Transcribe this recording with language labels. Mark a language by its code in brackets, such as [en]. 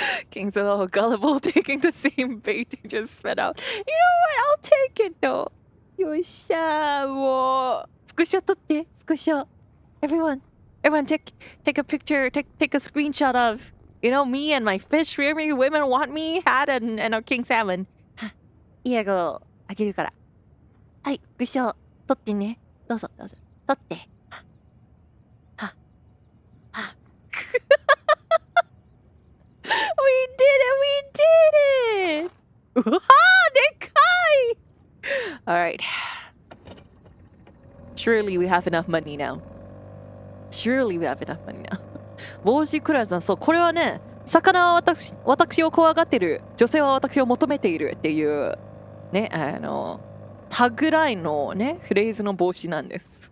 [en] King's a little gullible, taking the same bait he just spit out. You know what? I'll take it though. [ja] よっしゃー、もう。スクショ撮って、スクショ。 [en] Everyone, Everyone take a picture, take a screenshot of, me and my fish rearing women want me hat and our king salmon. [ja] いい笑顔あげるから。はい、スクショ撮ってね。どうぞどうぞ。撮って。は、は。 [en] We did it! We did it! [ja] うわーでかい [en] Alright. Surely we have enough money now. Surely we have enough money now. [ja] 帽子クラスさん、そう、これはね、魚は私を怖がってる、女性は私を求めているっていう、ね、タグラインのね、フレーズの帽子なんです。